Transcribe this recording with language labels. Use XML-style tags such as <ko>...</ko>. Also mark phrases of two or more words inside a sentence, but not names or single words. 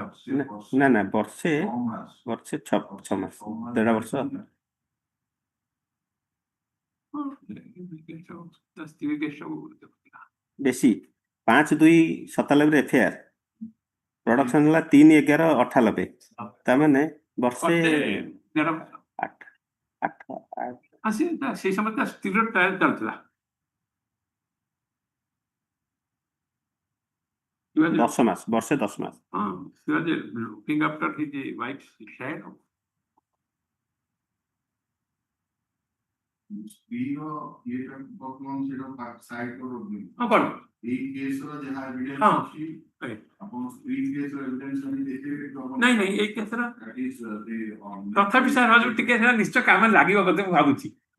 <or>ନା ବର୍ଷେ 6 ମାସ 1.5 ବର୍ଷ ବେଶୀ 5/2/97 FIR ପ୍ରଡକ୍ସନ ହେଲା 3/11/98 ତାମାନେ ବର୍ଷେ 8 ସେଇ ସମୟରେ ସ୍ଥିର ଟ୍ରାଏଲ ଚାଲୁଥିଲା 10 ମାସ ବର୍ଷେ 10 ମାସ</or> <en>he was looking after his wife's share.</en> <or>ନାଇଁ ଏଇ କେସର ତଥାପି ସାର୍ ହଜୁ ଟିକେ ନିଶ୍ଚୟ କାମ ଲାଗିବ ବୋଧେ ମୁଁ ଭାବୁଛି</or>